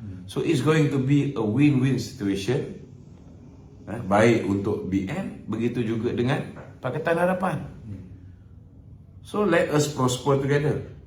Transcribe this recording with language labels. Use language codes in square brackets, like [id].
[en] So it's going to be a win-win situation. [ms] Baik untuk BN, begitu juga dengan Pakatan Harapan. [en] So let us prosper together.